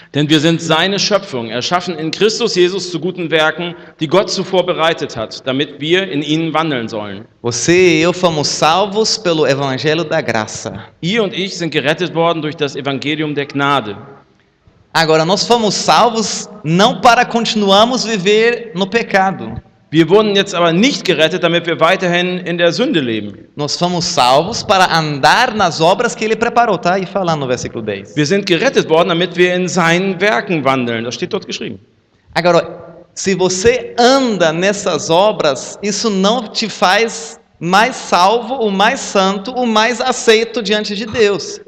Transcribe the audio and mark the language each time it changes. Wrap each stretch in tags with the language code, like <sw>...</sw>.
<de>Denn wir sind seine Schöpfung, erschaffen in Christus Jesus zu guten Werken, die Gott zuvor bereitet hat, damit wir in ihnen wandeln sollen.</de> <pt>Você e eu fomos salvos pelo evangelho da graça.</pt> <de>Ihr und ich sind gerettet worden durch das Evangelium der Gnade.</de> <pt>Agora, nós fomos salvos não para continuarmos viver no pecado.</pt> <de>Wir wurden jetzt aber nicht gerettet, damit wir weiterhin in der Sünde leben.</de> <pt>Nós fomos salvos para andar nas obras que ele preparou, tá? E falando no versículo 10.</pt> <de>Wir sind gerettet worden, damit wir in seinen Werken wandeln. Das steht dort geschrieben.</de> <pt>Agora, se você anda nessas obras, isso não te faz mais salvo, o mais santo, o mais aceito diante de Deus.</pt>